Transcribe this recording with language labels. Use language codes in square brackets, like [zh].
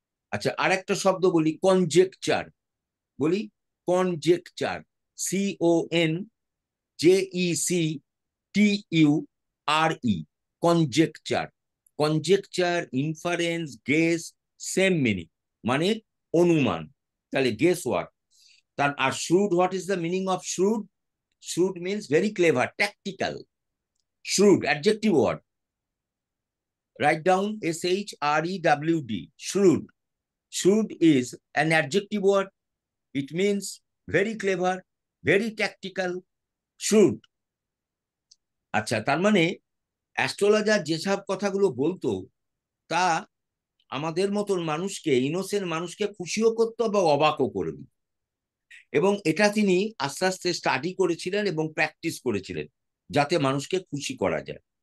[bn] আচ্ছা, আর একটা শব্দ বলি, কনজেকচার। বলি, conjecture, CONJECTURE, conjecture. Conjecture, inference, guess, same meaning, মানে অনুমান। তাহলে [en] Guess what. [bn] তার আর [en] shrewd, what is the meaning of shrewd? Shrewd means very clever, tactical. Shrewd, adjective word. Write down SHREWD, shrewd. Shrewd is an adjective word. It means very clever, very tactical, shrewd. [bn] আচ্ছা, তার মানে astrologer যেসব কথাগুলো বলতো তা আমাদের মতন মানুষকে, ইনোসেন্ট মানুষকে খুশিও করতো বা অবাকও করে দিত। এবং এটা তিনি আস্তে আস্তে স্টাডি করেছিলেন এবং প্র্যাকটিস করেছিলেন যাতে মানুষকে খুশি করা যায়।